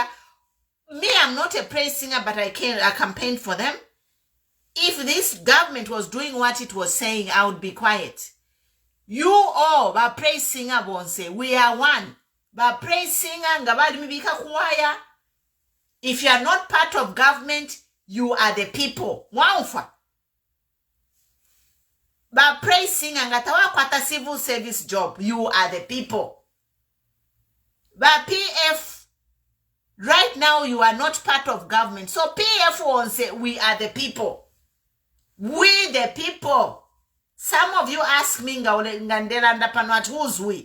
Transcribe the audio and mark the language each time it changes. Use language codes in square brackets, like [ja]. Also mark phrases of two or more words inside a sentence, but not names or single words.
[en] Me, I'm not a praise singer, but I campaign for them. If this government was doing what it was saying, I would be quiet. You all, but praise singer won't say, we are one. But praise singer, [bem] ngabali mibika kuwaya. [en] If you are not part of government, you are the people. [bem] Waufa. [en] But praise singer, [bem] ngatawa kwata [en] civil service job, you are the people. But PF, right now you are not part of government. So PF won't say, we are the people. We the people. Some of you ask me, who's we?